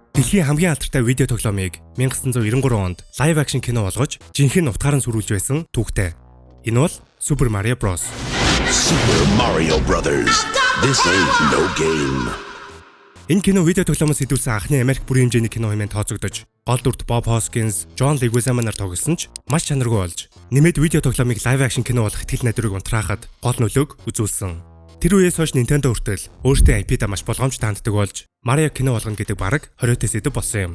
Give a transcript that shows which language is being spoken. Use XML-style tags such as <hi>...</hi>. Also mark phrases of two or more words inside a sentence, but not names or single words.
<mn>Дэлхийн хамгийн алдартай видео тоглоомыг 1993 онд</mn> <en>live action</en> <mn>кино болгож жинхэнэ утгаараа сүрүүлж байсан түүхтэй. Энэ бол Super Mario Bros.</mn> <en>Super Mario Brothers. This ain't no game.</en> <mn>Энэ кино видео тоглоомоос идүүлсэн анхны Америк бүрийн хэмжээний кино хэмээн тооцогдож, гол дүрт Bob Hoskins, John Leguizamo нар тоглосон ч маш чанаргүй болж, нэмээд видео тоглоомыг</mn> <en>live action</en> <mn>кино болох итгэл найдварыг унтраахад гол нөлөөг үзүүлсэн. Тэр үеэс хойш Nintendo хүртэл өөртөө IP-да маш болгоомжтой ханддаг болж, Mario кино болгоно гэдэг бараг 20 сэдв болсон юм.</mn>